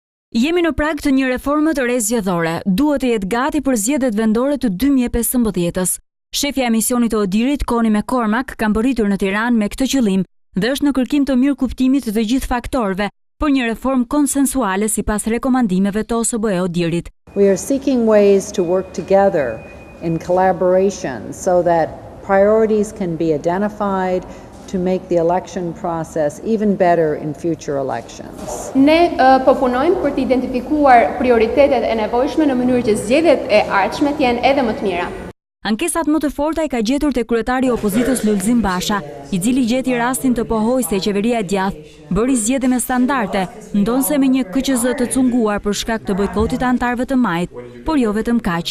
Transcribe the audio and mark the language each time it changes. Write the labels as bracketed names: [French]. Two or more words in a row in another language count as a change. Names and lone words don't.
[Albanian] Jemi në prag të një reforme të re zgjedhore. Duhet të jetë gati për zgjedhjet vendore të 2015-s. Shefja e misionit të Odirit, Koni McCormack, ka mbërritur në Tiranë me këtë qëllim dhe është në kërkim të mirëkuptimit të gjithë faktorëve për një reformë konsensuale sipas rekomandimeve të OSBE Odirit. [English] We are seeking ways to work together in collaboration so that priorities can be identified to make the election process even better in future elections. [Albanian] Ne po punojmë për të identifikuar prioritetet e nevojshme në mënyrë që zgjedhjet e ardhshme të jenë edhe më të mira. Ankesat më të forta i ka gjetur te kryetari i opozitës Lulzim Basha, i cili gjeti rastin të pohojë se qeveria e djathtë bëri zgjedhje me standarde, ndonse me një KQZ të cunguar për shkak të bojkotit të antarëve të majt, por jo vetëm kaq.